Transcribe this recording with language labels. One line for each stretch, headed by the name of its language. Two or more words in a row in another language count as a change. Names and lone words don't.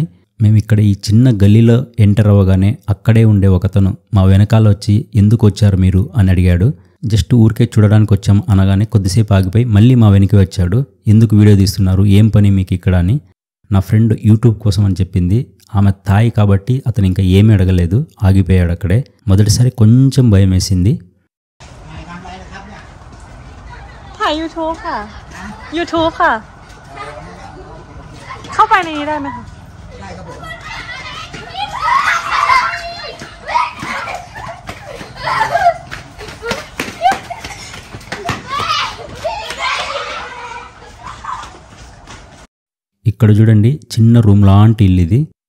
Telugu: మేము ఇక్కడ ఈ చిన్న గల్లీలో ఎంటర్ అవ్వగానే అక్కడే ఉండే ఒకతను మా వెనకాల వచ్చి ఎందుకు వచ్చారు మీరు అని అడిగాడు. జస్ట్ ఊరికే చూడడానికి వచ్చాం అనగానే కొద్దిసేపు ఆగిపోయి మళ్ళీ మా వెనక్కి వచ్చాడు. ఎందుకు వీడియో తీస్తున్నారు, ఏం పని మీకు ఇక్కడ అని. నా ఫ్రెండ్ యూట్యూబ్ కోసం అని చెప్పింది. ఆమె థాయ్ కాబట్టి అతను ఇంకా ఏమీ అడగలేదు, ఆగిపోయాడు అక్కడే. మొదటిసారి కొంచెం భయం వేసింది.
Thai: YouTube ค่ะ YouTube ค่ะ เข้าไปในนี้ได้ไหมคะได้ครับผม
Telugu: ఇక్కడ చూడండి, చిన్న రూమ్ లాంటి ఇల్లు ఇది.